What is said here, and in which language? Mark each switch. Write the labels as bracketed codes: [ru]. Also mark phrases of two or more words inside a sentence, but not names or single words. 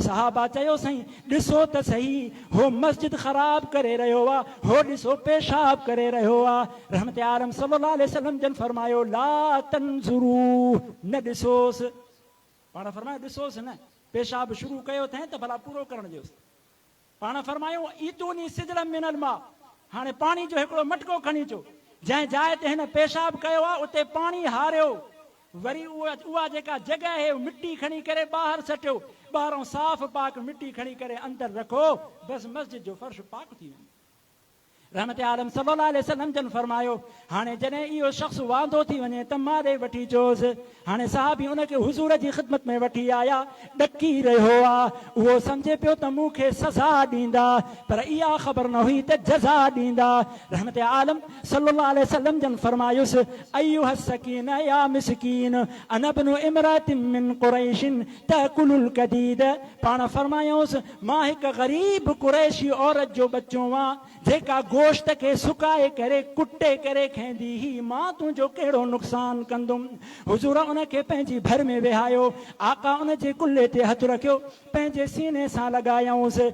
[sd] सहाबा चयो साईं ॾिसो त सही, हो मस्जिद ख़राब करे रहियो आहे, हो ॾिसो पेशाब करे रहियो आहे। रहमत आलम [ar] صلى الله عليه وسلم [sd] जन फरमायो [ar] لا تنظروا, [sd] न ॾिसोसि। पाण फरमायो ॾिसोसि न, पेशाब शुरू कयो अथई त भला पूरो करण ॾियोसि। पाण फरमायो [ar] ائتوني سجلا من الماء, [sd] हाणे पाणी जो हिकिड़ो मटको खणी अचो, जंहिं जाइ ते हिन पेशाब कयो आहे उते पाणी हारियो, वरी उहा जेका जॻह आहे मिटी खणी करे ॿाहिरि सटियो, ॿाहिरों साफ़ पाक मिटी खणी करे अंदरि रखो, बसि मस्जिद जो फर्श पाक थी वेंदो। रहमत आलम [ar] صلى الله عليه وسلم [sd] जन फरमायो हाणे जॾहिं इहो शख़्स वांदो थी वञे त मां ॾे वठी अचोसि। हाणे साहबी उनखे हुज़ूर जी ख़िदमत में वठी आया, ॾकी रहियो आहे, उहो सम्झे पियो त मूंखे सज़ा ॾींदा, पर इहा ख़बर न हुई त जज़ा ॾींदा। रहमत आलम [ar] صلى الله عليه وسلم [sd] जन फरमायुसि [ar] أيها سكين يا مسكين أنا ابن امرأة من قريش تأكل القديد. [sd] पाण फरमायोसि मां हिकु ग़रीब कुरैशी औरत जो बच्चो आहियां जेका गोश्त के सुकाए करे कुटे करे खेंदी ही, मां तुंहिंजो कहिड़ो नुक़सान कंदुमि। हुज़ूर उनखे पंहिंजी भर में वेहायो, आका उन जे कुल्हे ते हथु रखियो, पंहिंजे सीने सां लॻायऊंसि।